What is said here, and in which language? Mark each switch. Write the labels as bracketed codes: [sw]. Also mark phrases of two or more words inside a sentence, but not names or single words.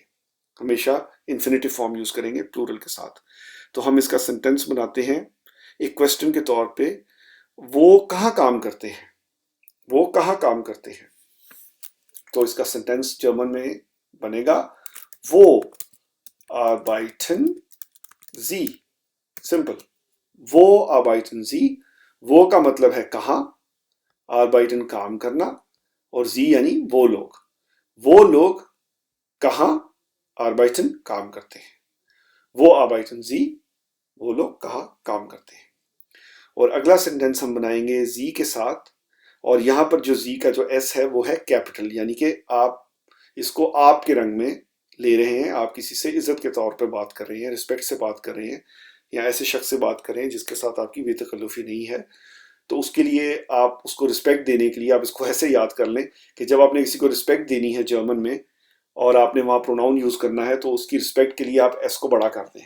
[hi] हमेशा [en] infinitive form [hi] यूज करेंगे प्लूरल के साथ। तो हम इसका सेंटेंस बनाते हैं एक क्वेश्चन के तौर पे, वो कहाँ काम करते हैं, वो कहाँ काम करते हैं। तो इसका सेंटेंस जर्मन में बनेगा [de] wo arbeiten Sie. सिंपल, wo arbeiten Sie, [hi] वो का मतलब है कहाँ, arbeiten काम करना, और sie यानी वो लोग कहाँ arbeiten काम करते हैं। [de] wo arbeiten Sie, [hi] वो लोग कहाँ काम करते हैं। और अगला सेंटेंस हम बनाएंगे जी के साथ, और यहां पर जो जी का जो एस है वो है कैपिटल, यानी कि आप इसको आपके रंग में ले रहे हैं। आप किसी से इज्जत के तौर पे बात कर रहे हैं, रिस्पेक्ट से बात कर रहे हैं, या ऐसे शख्स से बात कर रहे हैं जिसके साथ आपकी बेतकल्लुफी नहीं है, तो उसके लिए आप उसको रिस्पेक्ट देने के लिए आप इसको ऐसे याद कर लें कि जब आपने किसी को रिस्पेक्ट देनी है जर्मन में और आपने वहां प्रोनाउन यूज करना है तो उसकी रिस्पेक्ट के लिए आप एस को बड़ा कर दें।